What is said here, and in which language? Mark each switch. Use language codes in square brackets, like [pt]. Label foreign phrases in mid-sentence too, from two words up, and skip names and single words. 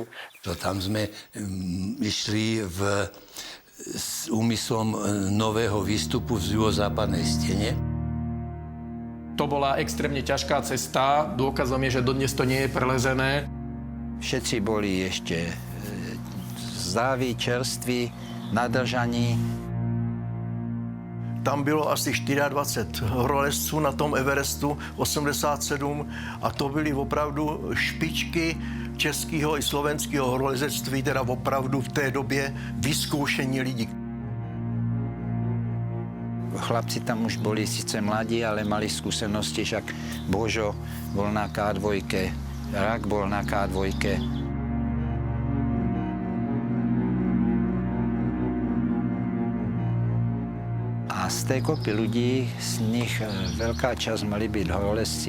[sk] To tam sme išli s úmyslom nového výstupu z juhozápadnej stene. To bola extrémne ťažká cesta. Dôkazom je, že dodnes to nie je prelezené. Všetci boli ešte zdraví, čerství, nadržaní. [cs] Tam bylo asi 24 horolezců na tom Everestu, 87, a to byly opravdu špičky českého i slovenského horolezectví, teda opravdu v té době vyzkoušení lidí. [sk] Chlapci tam už boli síce mladí, ale mali skúsenosti, však Božo bol na K2, Rak bol na K2. A z tej kopy ľudí, z nich veľká časť mali byť horolezci.